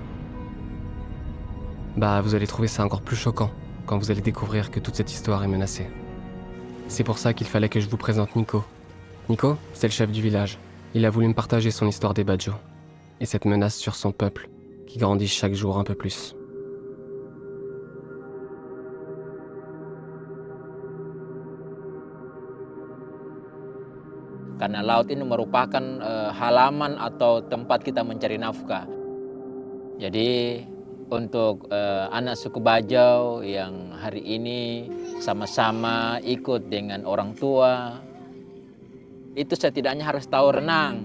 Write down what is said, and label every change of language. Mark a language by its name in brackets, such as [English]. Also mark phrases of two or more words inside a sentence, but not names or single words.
[French] Bah, vous allez trouver ça encore plus choquant quand vous allez découvrir que toute cette histoire est menacée. C'est pour ça qu'il fallait que je vous présente Nico. Nico, c'est le chef du village. Il a voulu me partager son histoire des Badjo et cette menace sur son peuple qui grandit chaque jour un peu plus. [Indonesian] Karena laut ini merupakan halaman atau tempat kita mencari nafkah. Jadi untuk anak suku Bajau yang hari ini sama-sama ikut dengan orang tua, itu setidaknya harus tahu renang.